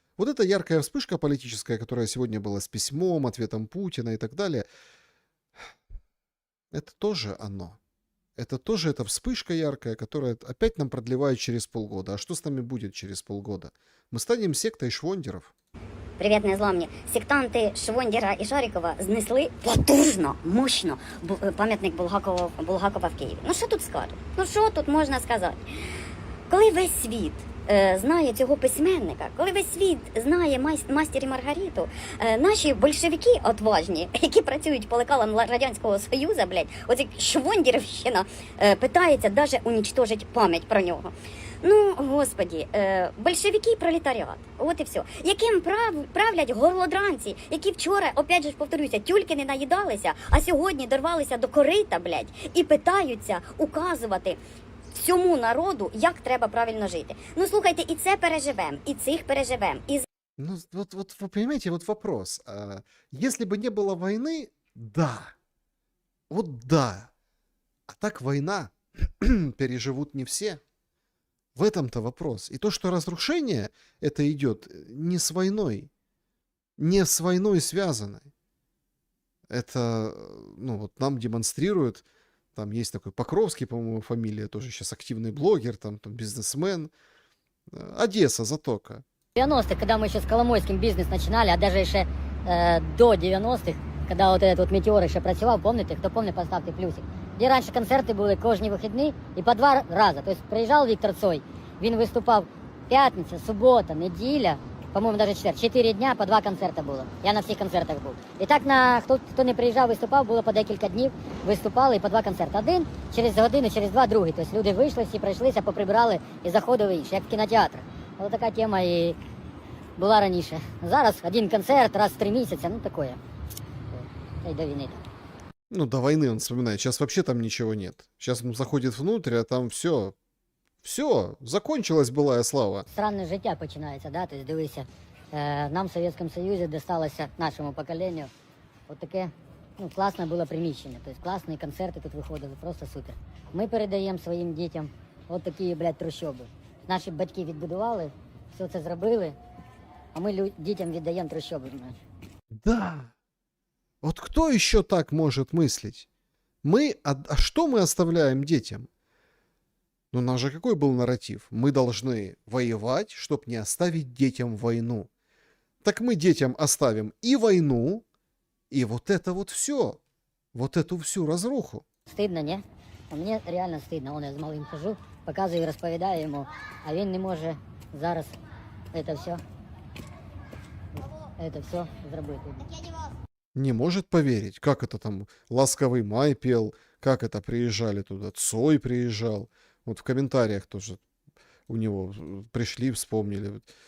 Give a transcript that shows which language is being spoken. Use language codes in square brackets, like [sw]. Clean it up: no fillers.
[ru] Вот эта яркая вспышка политическая, которая сегодня была с письмом, ответом Путина и так далее, это тоже оно. Это тоже эта вспышка яркая, которая опять нам продлевает через полгода. А что с нами будет через полгода? Мы станем сектой швондеров. [uk] Привіт, незламні. Сектанти Швондіра і Шарікова знесли потужно, мощно пам'ятник Булгакова в Києві. Ну що тут скажуть? Ну що тут можна сказати? Коли весь світ знає цього письменника, коли весь світ знає «Мастер і Маргариту», наші большевики отважні, які працюють по лекалам Радянського Союзу, блядь, оці Швондірівщина, питається навіть унічтожити пам'ять про нього. Ну, господі, большевики і пролетаріат. От і все. Яким правлять горлодранці, які вчора, опять же ж повторюся, тюльки не наїдалися, а сьогодні дорвалися до корита, блядь, і питаються указувати всьому народу, як треба правильно жити. Ну, слухайте, і це переживемо, і цих переживемо, і [ru] Ну, вот вы понимаете, вот вопрос. Если бы не было войны, да. Вот да. А так война переживут не все. В этом-то вопрос. И то, что разрушение это идет не с войной, не с войной связанной. Это, ну вот нам демонстрируют, там есть такой Покровский, по-моему, фамилия, тоже сейчас активный блогер, там бизнесмен. Одесса, Затока. В 90-х, когда мы еще с Коломойским бизнес начинали, а даже еще до 90-х, когда вот этот вот метеор еще [uk] працював, [ru] помните, [uk] хто помне, поставте плюсик. Де раніше концерти були кожні вихідні і по 2 рази. Тобто приїжджав Віктор Цой, він виступав п'ятниця, субота, неділя, по-моєму, навіть четвер, 4 дня по 2 концерти було. Я на всіх концертах був. І так на хто не приїжджав, виступав, було по декілька днів, виступали і по 2 концерти. Один, через годину, через 2 другий. Тобто люди вийшли, всі пройшлися, поприбирали і заходили інші, як в кінотеатрах. Ось така тема і була раніше. Зараз один концерт раз в 3 місяці, ну таке. Та й до війни. [ru] Ну, до войны он вспоминает. Сейчас вообще там ничего нет. Сейчас он заходит внутрь, а там все. Все, закончилась былая слава. [uk] Странне життя починається, да? Тобто дивися, нам в Совєтському Союзі досталося нашому поколенню от таке, ну, класне було приміщення. Тобто класні концерти тут виходили, просто супер. Ми передаємо своїм дітям от такі, блядь, трущоби. Наші батьки відбудували, все це зробили, а ми дітям віддаємо трущоби. [ru] Да. Вот кто еще так может мыслить? А что мы оставляем детям? Ну, у нас же какой был нарратив? Мы должны воевать, чтобы не оставить детям войну. Так мы детям оставим и войну, и вот это вот все. Вот эту всю разруху. [uk] Стидно, ні? А мені реально стидно. Он я з малим хожу, показую, розповідаю йому, а він не може зараз це все зробити. [ru] Не может поверить, как это там «Ласковый май» пел, как это приезжали туда, Цой приезжал. Вот в комментариях тоже у него пришли, вспомнили.